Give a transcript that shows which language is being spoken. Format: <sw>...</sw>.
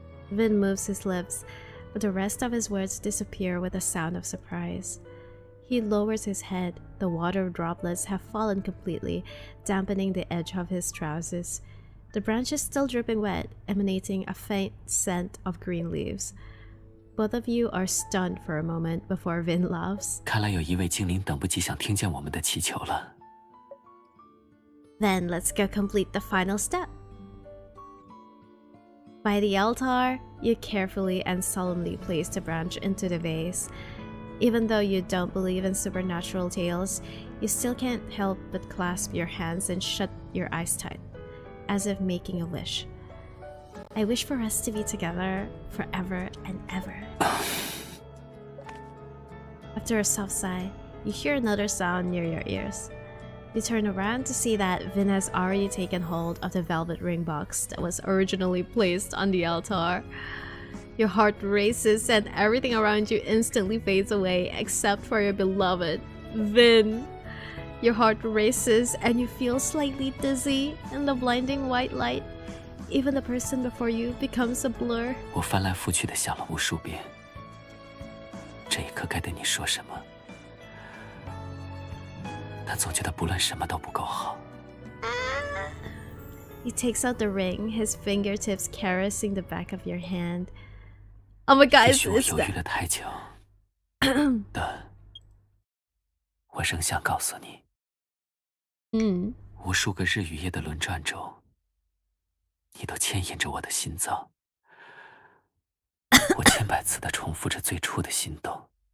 <en>Vin moves his lips, but the rest of his words disappear with a sound of surprise. He lowers his head. The water droplets have fallen completely, dampening the edge of his trousers. The branch is still dripping wet, emanating a faint scent of green leaves. Both of you are stunned for a moment before Vin laughs.</en> <zh>看来有一位精灵等不及想听见我们的祈求了。</zh> <en>Then let's go complete the final step. By the altar, you carefully and solemnly place the branch into the vase. Even though you don't believe in supernatural tales, you still can't help but clasp your hands and shut your eyes tight, as if making a wish. I wish for us to be together forever and ever. After a soft sigh, you hear another sound near your ears. You turn around to see that Vin has already taken hold of the velvet ring box that was originally placed on the altar. Your heart races and everything around you instantly fades away except for your beloved, Vin. Your heart races and you feel slightly dizzy in the blinding white light. Even the person before you becomes a blur.</en> <zh>我翻来覆去的想了无数遍，这一刻该对你说什么？但总觉得不论什么都不够好。</zh> <en>He takes out the ring, his fingertips caressing the back of your hand. Oh my god,</en> <zh>也许我</zh> <en>it's</en> <zh>犹豫了太久，但我仍想告诉你，无数个日与夜的轮转中，你都牵引着我的心脏。我千百次的重复着最初的心动。</zh>